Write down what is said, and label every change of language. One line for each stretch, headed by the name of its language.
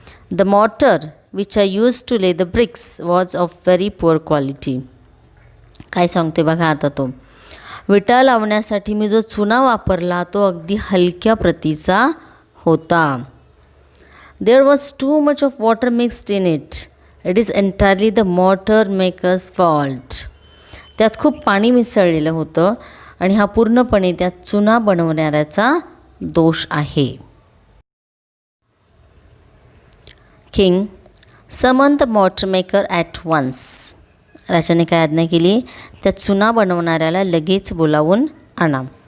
English: The mortar which I use to lay the bricks was of very poor quality.
Marathi: काय सांगते बघा आता तो, विटा लावण्यासाठी मी जो चुना वापरला तो अगदी हलक्या प्रतीचा होता.
English: There was too much of water mixed in it. It is entirely the mortar maker's fault.
Marathi: त्यात खूप पाणी मिसळलेलं होतं आणि हा पूर्णपणे त्या चुना बनवणाऱ्याचा दोष आहे.
English: King, summon the mortar maker at once.
Marathi: राजाने काय आज्ञा केली, त्या चुना बनवणाऱ्याला लगेच बोलावून आणा.